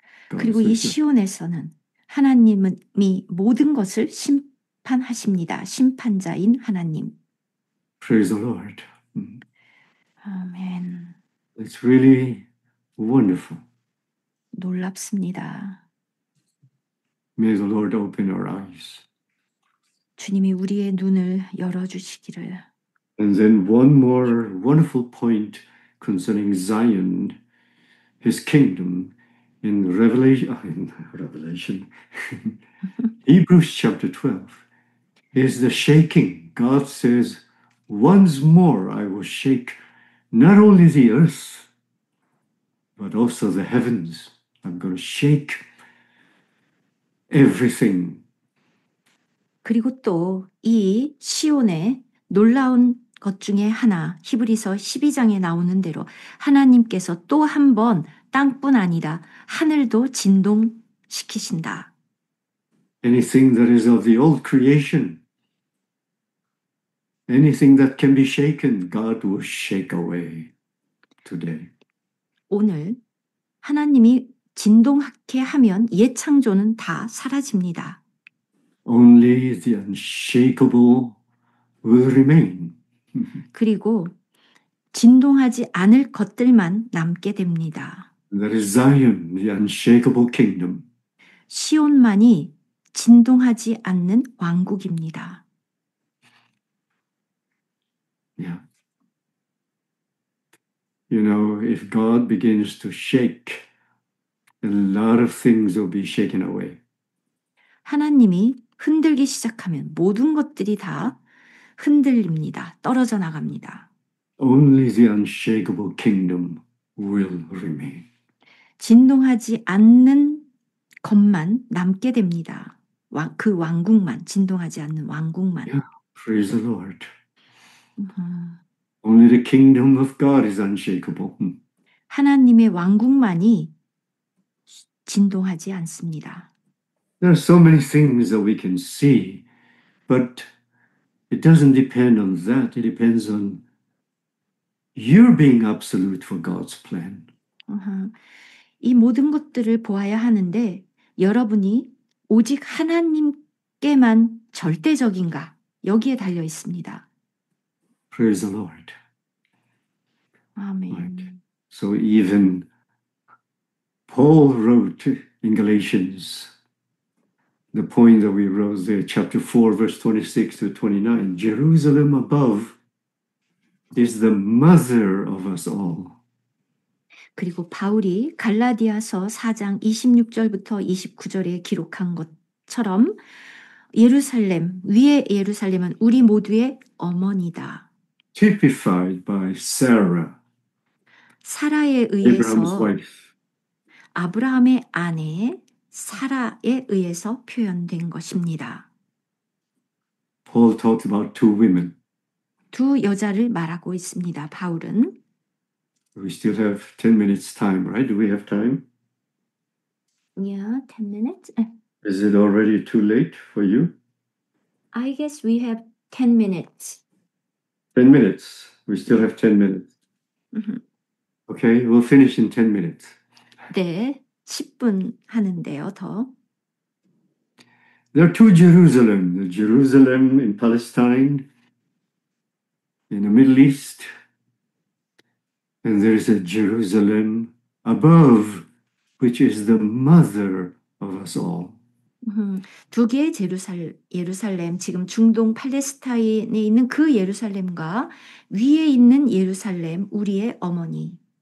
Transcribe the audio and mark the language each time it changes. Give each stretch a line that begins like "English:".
English: God
Korean: 그리고
English: is
Korean: 이
English: the judge.
Korean: 시온에서는 하나님이 모든 것을 심판하십니다. 심판자인 하나님.
English: Praise the Lord.
Korean: 아멘.
English: It's really wonderful.
Korean: 놀랍습니다.
English: May the Lord open our eyes.
Korean: 주님이 우리의 눈을 열어주시기를.
English: And then one more wonderful point concerning Zion, his kingdom, in Revelation, Hebrews chapter 12, is the shaking. God says, once more I will shake not only the earth, but also the heavens. I'm going to shake everything.
Korean: 그리고 또 이 시온의 놀라운 것 중에 하나, 히브리서 12장에 나오는 대로 하나님께서 또 한 번 땅뿐 아니라 하늘도 진동시키신다.
English: Anything that is of the old creation, anything that can be shaken, God will shake away today.
Korean: 오늘 하나님이 진동하게 하면 옛 창조는 다 사라집니다.
English: Only the unshakable will remain.
Korean: 그리고 진동하지 않을 것들만 남게 됩니다.
English: That is Zion, the unshakable kingdom.
Korean: 시온만이 진동하지 않는 왕국입니다.
English: Yeah. You know, if God begins to shake, a lot of things will be shaken away.
Korean: 하나님이 흔들기 시작하면 모든 것들이 다 흔들립니다. 떨어져 나갑니다.
English: Only the unshakable kingdom will remain.
Korean: 진동하지 않는 것만 남게 됩니다. 그 왕국만, 진동하지 않는 왕국만.
English: Yeah. Praise the Lord. 음, Only the kingdom of God is unshakable.
Korean: 하나님의 왕국만이 진동하지 않습니다.
English: There are so many things that we can see, but it doesn't depend on that. It depends on you being absolute for God's plan.
Korean: 이 모든 것들을 보아야 하는데 여러분이 오직 하나님께만 절대적인가? 여기에 달려 있습니다.
English: Praise the Lord.
Korean: 아멘.
English: Right. So even Paul wrote in Galatians, the point that we wrote there, chapter 4, verse 26 to 29, Jerusalem above is the mother of us all.
Korean: 그리고 바울이 갈라디아서 4장 26절부터 29절에 기록한 것처럼 예루살렘, 위의 예루살렘은 우리 모두의 어머니다.
English: Typified by Sarah,
Korean: 사라에
English: Abraham's
Korean: 의해서
English: wife.
Korean: 아브라함의 아내 사라에 의해서 표현된 것입니다.
English: Paul talked about two women.
Korean: 두 여자를 말하고 있습니다. 바울은.
English: We still have 10 minutes time, right? Do we have time? Yeah, 10 minutes. Is it already too late for you? I guess we have 10 minutes. 10 minutes. We still have 10 minutes. Okay, we'll finish in 10 minutes.
Korean: 네, 10분 하는데요, 더.
English: There are two Jerusalem. The Jerusalem in Palestine, in the Middle East, and there is a Jerusalem above, which is the mother of us all.
Korean: 두 개의 예루살렘, 지금 중동 팔레스타인에 있는 그 예루살렘과 위에 있는 예루살렘, 우리의 어머니.